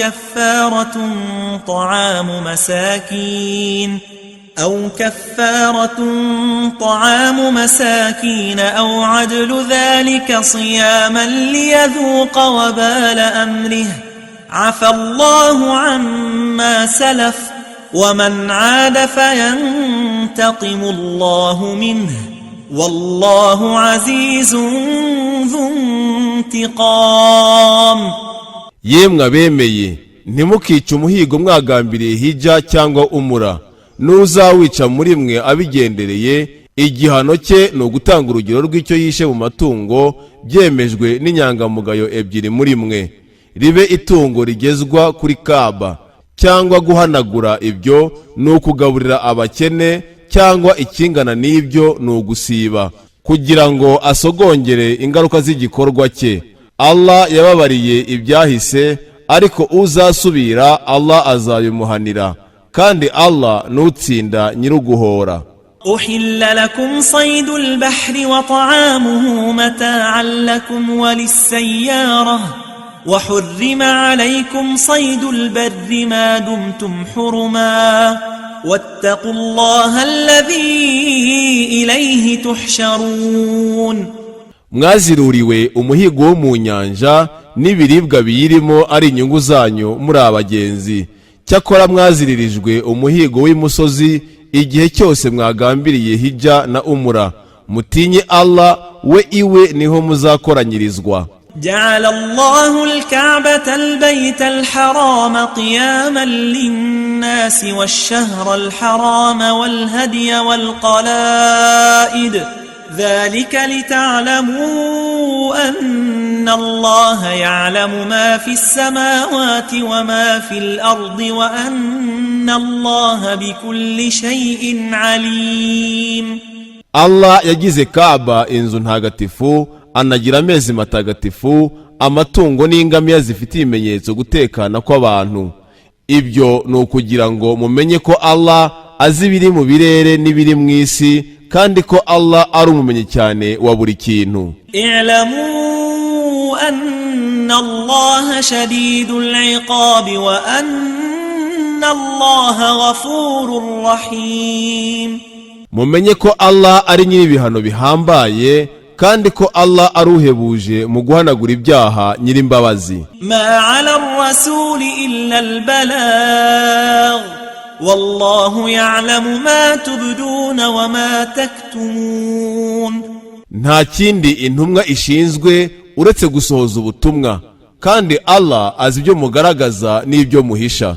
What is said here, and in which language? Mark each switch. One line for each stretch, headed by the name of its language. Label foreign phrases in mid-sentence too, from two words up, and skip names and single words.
Arabic: كفارة طعام مساكين أو عدل ذلك صياما ليذوق وبال أمره عفى الله عما سلف ومن عاد فينتقم الله منه والله عزيز ذو انتقام.
Kinyarwanda: yemwe abemeye ntimukice umuhigo mwagambiriye hijja cyangwa umura. N'uzawica muri mwe abigendereye igihano cye ni ugutanga urugero rw'icyo yishe mu matungo byemejwe n'inyangamugayo ebyiri muri mwe, ribe itungo rigezwa kuri Kaaba, cyangwa guhanagura ibyo ni ukugaburira abakene, cyangwa ikingana n'ibyo ni ugusiba kugira ngo asogongere ingaruka z'igikorwa cye. Allah yababariye ibyahise, ariko uzasubira Allah azabimuhanira, kandi Allah nutsinda nyiruguhora.
Arabic: أحل لكم صيد البحر وطعامه متاعا لكم وللسيارة وحرم عليكم صيد البر ما دمتم حرما واتقوا الله الذي إليه تحشرون.
Kinyarwanda: mwaziruriwe umuhigo wo mu nyanja n'ibiribwa biyirimo ari inyungu zanyu muri abagenzi. Cyakora mwaziririjwe umuhigo w'imusozi igihe cyose mwagambiriye hijja na umura. Mutinye Allah, we iwe niho muzakoranyirizwa.
Arabic: جعل الله الكعبة البيت الحرام قياما للناس والشهر الحرام والهدي والقلائد ذلك لتعلموا أن الله يعلم ما في السماوات وما في الأرض وأن الله بكل شيء عليم.
Kinyarwanda: Allah yagize Kaaba inzu ntagatifu, anagira amezi matagatifu, amatungo n'ingamiya zifite ibimenyetso gutekana kw'abantu. Ibyo ni ukugira ngo mumenye ko Allah azi ibiri mu birere n'ibiri mu isi, kandi ko Allah ari umumenyi cyane wa buri kintu.
Arabic: اعلموا أن الله شديد العقاب وأن الله غفور رحيم.
Kinyarwanda: Mumenye ko Allah ari nyir'ibihano bihambaye, kandi ko Allah aruhebuje mu guhanagura ibyaha nyirimbabazi.
Arabic: ما على الرسول إلا البلاغ والله يعلم ما تبدون وما تكتمون.
Kinyarwanda: Nta kindi intumwa ishinzwe uretse gusohoza ubutumwa, kandi Allah azi ibyo mugaragaza n'ibyo muhisha.